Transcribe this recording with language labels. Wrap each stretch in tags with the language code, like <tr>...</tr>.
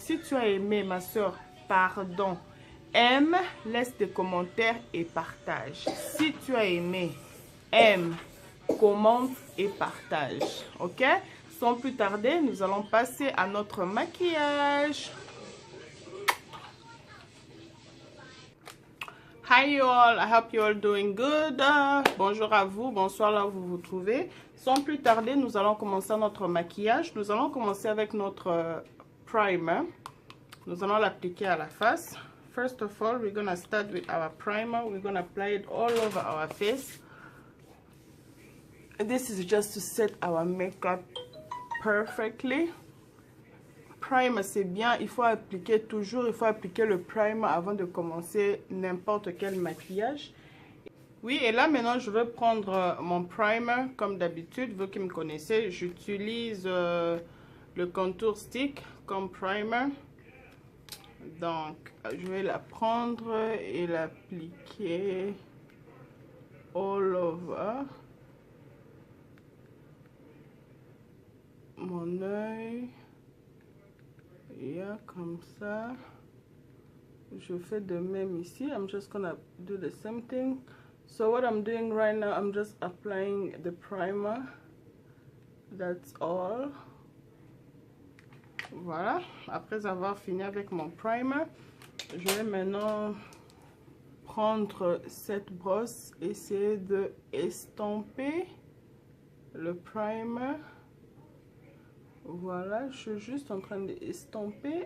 <fr>Si tu as aimé, ma soeur, pardon, aime, laisse des commentaires et partage. Si tu as aimé, aime, commente et partage. Ok? Sans plus tarder, nous allons passer à notre maquillage.</fr> <en>Hi you all, I hope you all doing good.</en> <fr>Bonjour à vous, bonsoir là où vous vous trouvez. Sans plus tarder, nous allons commencer notre maquillage. Nous allons commencer avec notre primer. Nous allons l'appliquer à la face.</fr> <en>First of all, we're gonna start with our primer. We're gonna apply it all over our face. This is just to set our makeup perfectly.</en> <fr>Primer c'est bien, il faut appliquer toujours, il faut appliquer le primer avant de commencer n'importe quel maquillage. Oui, et là maintenant je vais prendre mon primer comme d'habitude. Vous qui me connaissez, j'utilise le contour stick comme primer. Donc je vais la prendre et l'appliquer all over mon œil. Yeah, comme ça. Je fais de même ici.</fr> <en>I'm just gonna do the same thing. So what I'm doing right now, I'm just applying the primer. That's all. Voilà.</en> <fr>Après avoir fini avec mon primer, je vais maintenant prendre cette brosse, essayer de estomper le primer. Voilà, je suis juste en train d'estomper.</fr>